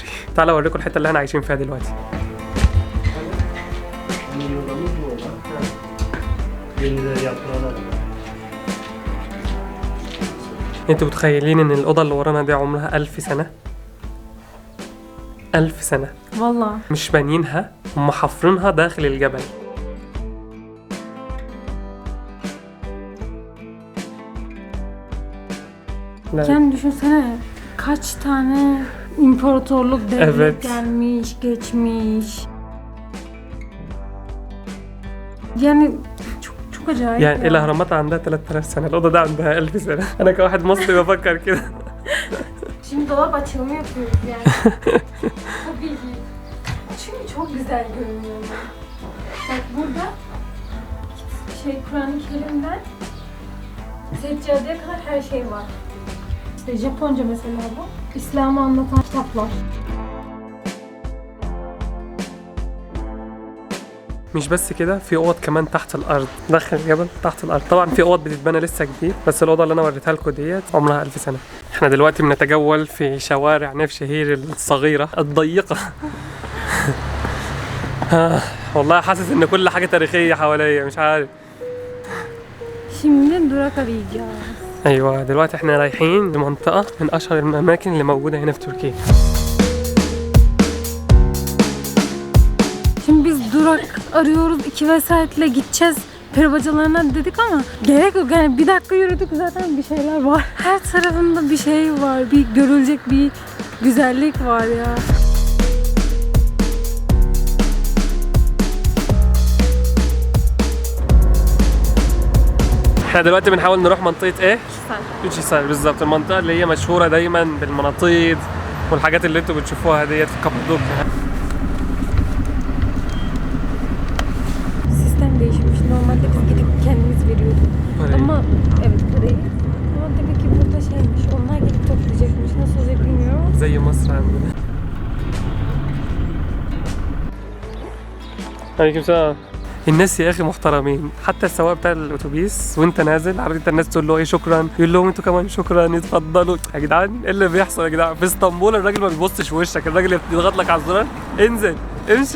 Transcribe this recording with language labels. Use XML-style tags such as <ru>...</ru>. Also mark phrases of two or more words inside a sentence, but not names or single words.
<ar>تعالوا اوريكم الحته اللي احنا عايشين فيها دلوقتي. انتوا متخيلين ان الاوضه اللي ورانا دي عمرها 1000 سنه؟ 1000 سنه والله. مش بانيينها، هم حافرينها داخل الجبل.</ar> <tr>Yani düşünsene kaç tane imparatorluk devlet Evet. gelmiş, geçmiş. Yani çok acayip.</tr> <ar>يعني الاهرامات عندها 3000 سنه، الاوضه دي عندها 1000 سنه. انا كواحد مصري بفكر كده.</ar> <tr>Şimdi dolap açılımı yapıyoruz yani. Tabii ki. Çünkü çok güzel görünüyor. Bak burada Kur'an-ı Kerim'den seccadeye kadar her şey var. İşte Japonca mesela bu. İslam'ı anlatan kitaplar.</tr> <ar>مش بس كده، في اوض كمان تحت الارض داخل الجبل تحت الارض. طبعا في اوض بتتبنى لسه جديد، بس الاوضه اللي انا وريتها لكم ديت عمرها 1000 سنه. احنا دلوقتي بنتجول في شوارع نفشهير الصغيره الضيقه. والله حاسس ان كل حاجه تاريخيه حواليا، مش عارف.</ar> <tr>Şimdi durak arayacağız.</tr> <ar>ايوه دلوقتي احنا رايحين لمنطقه من اشهر الاماكن اللي موجوده هنا في تركيا.</ar> <tr>Şimdi biz durak arıyoruz, 2 vesairetle gideceğiz peri bacalarına dedik ama gerek yok yani, bir dakika yürüdük zaten bir şeyler var. Her tarafında bir şey var, bir görülecek bir güzellik var ya.</tr> <ar>احنا دلوقتي بنحاول نروح منطقه ايه؟ يوتشيسار بالظبط، المنطقه اللي هي مشهوره دايما بالمناطيد والحاجات اللي انتوا بتشوفوها ديت في كابادوكيا.</ar> <tr>Sistem değişmiş. Normalde biz gidip kendimiz veriyorduk. Ama evet parayı. Ama demek ki burada şeymiş. Onlar gelip toplayacakmış. Nasıl olacak bilmiyorum.</tr> <ar>زي مصر عندنا. عليكم السلام. الناس يا اخي محترمين، حتى السواق بتاع الاتوبيس وانت نازل عارف انت الناس تقول له ايه شكرا، يقول لهم انتوا كمان شكرا، يتفضلوا. يا جدعان ايه اللي بيحصل يا جدعان؟ في اسطنبول الراجل ما بيبصش في وشك، الراجل يضغط لك على الزرار انزل امشي.</ar>